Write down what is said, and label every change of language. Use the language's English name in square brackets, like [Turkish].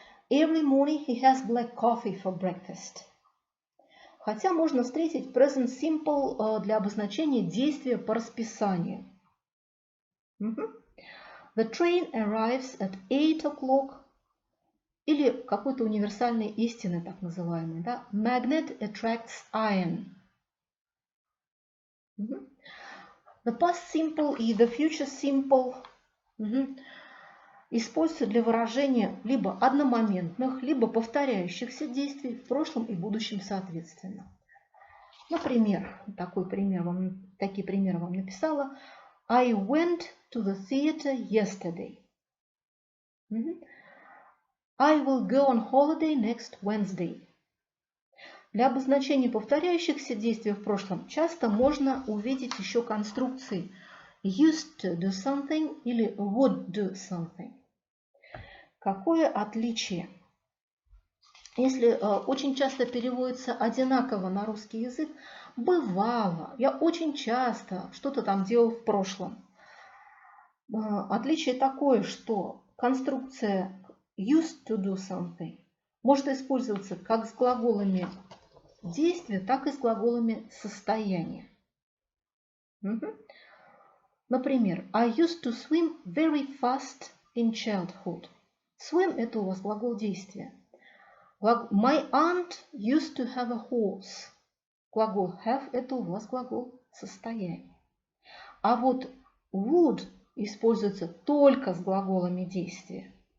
[English] Every morning he has black coffee for breakfast. [Russian] Хотя можно встретить present simple для обозначения действия по расписанию. [English] The train arrives at 8 o'clock. [Russian] Или какой-то универсальной истины, так называемой. Да? [English] Magnet attracts iron. [Russian] The past simple и the future simple используются для выражения либо одномоментных, либо повторяющихся действий в прошлом и будущем соответственно. Например, такие примеры вам написала. [English] I went to the theater yesterday. I will go on holiday next Wednesday. [Russian] Для обозначения повторяющихся действий в прошлом часто можно увидеть еще конструкции [English] used to do something [Russian] или [English] would do something. [Russian] Какое отличие? Если очень часто переводится одинаково на русский язык, бывало, я очень часто что-то там делал в прошлом. Отличие такое, что конструкция [English] used to do something [Russian] может использоваться как с глаголами действия, так и с глаголами состояния. Например, [English] I used to swim very fast in childhood. [Russian] Swim – это у вас глагол действия. [English] My aunt used to have a horse. [Russian] Глагол have – это у вас глагол состояния. А вот would используется только с глаголами действия.